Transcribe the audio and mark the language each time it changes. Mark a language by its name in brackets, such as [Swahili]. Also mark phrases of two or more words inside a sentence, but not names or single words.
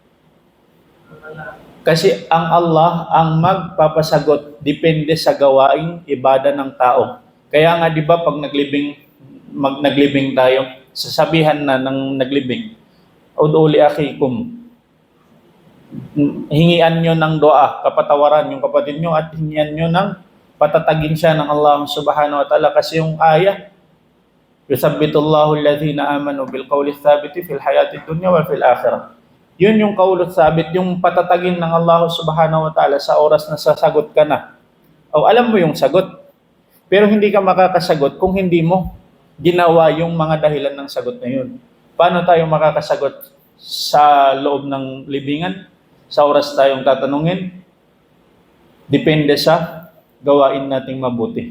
[Filipino] Kasi ang Allah ang magpapasagot depende sa gawaing ibada ng tao. Kaya nga 'di ba pag naglibing tayo, sasabihan na ng naglibing, [Arabic] ادعوا لأخيكم. [Filipino] Hingian nyo ng doa, kapatawaran yung kapatid nyo at hingian nyo ng patatagin siya ng Allah [Arabic] سبحانه وتعالى [Filipino] kasi yung ayah, [Arabic] يثبت الله الذين آمنوا بالقول الثابت في الحياة الدنيا وفي الآخرة. [Filipino] Yun yung kaulot sabit, yung patatagin ng Allah [Arabic] سبحانه وتعالى [Filipino] sa oras na sasagot ka na. O alam mo yung sagot, pero hindi ka makakasagot kung hindi mo ginawa yung mga dahilan ng sagot na yun. Paano tayo makakasagot sa loob ng libingan? Sa oras tayong tatanungin? Depende sa gawain nating mabuti.